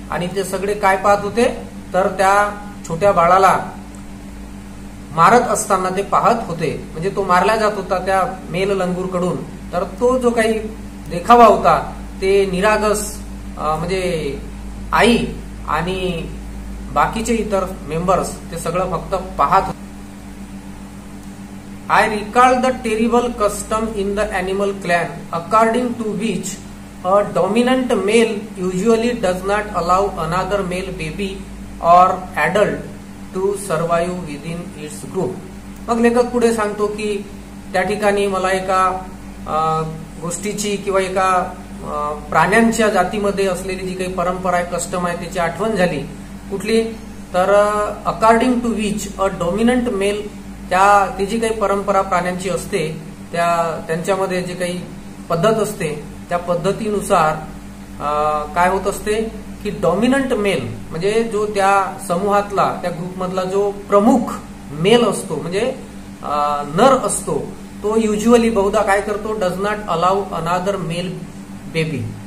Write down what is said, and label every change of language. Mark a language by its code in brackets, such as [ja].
[mr] आणि ते सगळे काय पाहत होते, तर त्या छोट्या बाळाला मारत असताना ते पाहत होते. म्हणजे तो मारला जात होता त्या मेल लंगूर कडून. तर तो जो काही देखावा होता ते निरागस म्हणजे आई आणि बाकीचे इतर मेंबर्स ते सगळं फक्त पाहत होते. [en] I recall the terrible custom in the animal clan according to which a dominant male usually does not allow another male baby or adult to survive within its group. [mr] मग लेखक पुढे सांगतो की त्या ठिकाणी मला एका गोष्टीची किंवा एका प्राण्यांच्या जातीमध्ये असलेली जी काही परंपरा आहे, कस्टम आहे, त्याची आठवण झाली. कुठली तर [en] according to which a dominant male, [mr] ती जी काही परंपरा प्राण्यांची असते त्यांच्यामध्ये जी काही पद्धत असते त्या पद्धतीनुसार काय होत असते की डॉमिनंट मेल म्हणजे जो त्या समूहातला त्या ग्रुपमधला जो प्रमुख मेल असतो म्हणजे नर असतो तो युज्युअली बहुधा काय करतो, [en] Does not allow another male baby.